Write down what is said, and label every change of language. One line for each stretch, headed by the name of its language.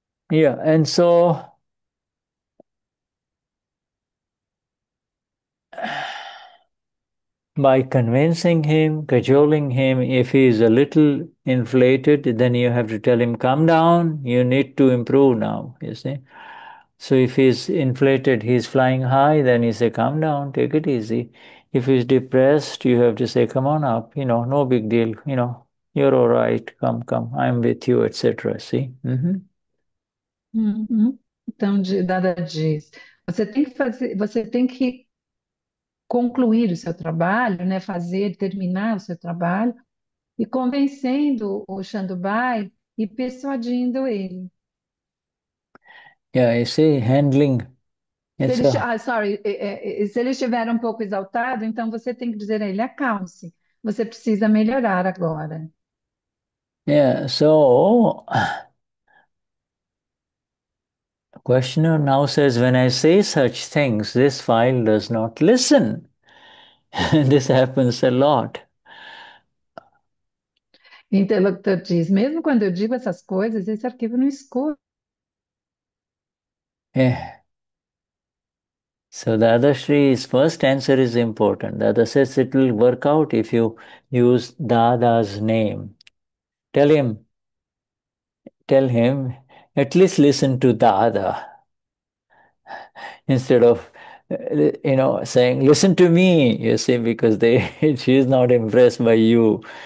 English: Yeah, and so by convincing him, cajoling him, if he is a little inflated, then you have to tell him, calm down, you need to improve now, you see. So if he's inflated, he's flying high, then you say, calm down, take it easy. If he's depressed, you have to say, come on up, no big deal, you're all right, come, I'm with you, etc. See? Uhum.
Portuguese: Então, Dada diz, você tem que concluir o seu trabalho, né? Terminar o seu trabalho e convencendo o Shandubai e persuadindo ele.
English: Yeah, you see, handling, it's a,
Portuguese: Se ele estiver um pouco exaltado, então você tem que dizer a ele, acalme-se, você precisa melhorar agora.
English: yeah, so questioner now says, when I say such things, this file does not listen. This happens a lot.
Portuguese: O interlocutor diz, mesmo quando eu digo essas coisas, esse arquivo não escuta.
English: Yeah. So the other Shri's first answer is important. The other says it will work out if you use Dada's name. Tell him, at least listen to Dada instead of saying listen to me, you see, because she is not impressed by you.